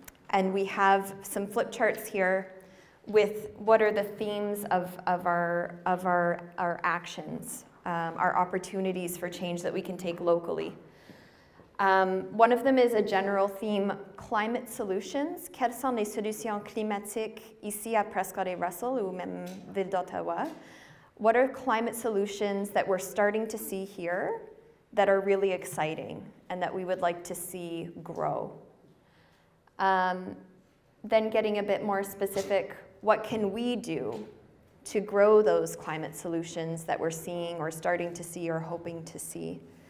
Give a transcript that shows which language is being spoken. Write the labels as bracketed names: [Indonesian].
[English] And we have some flip charts here with what are the themes of our actions, our opportunities for change that we can take locally. One of them is a general theme, climate solutions. [French] Quelles sont les solutions climatiques ici à Prescott-Russell ou même Ville d'Ottawa? [English] What are climate solutions that we're starting to see here that are really exciting and that we would like to see grow? Then getting a bit more specific, what can we do to grow those climate solutions that we're seeing or starting to see or hoping to see?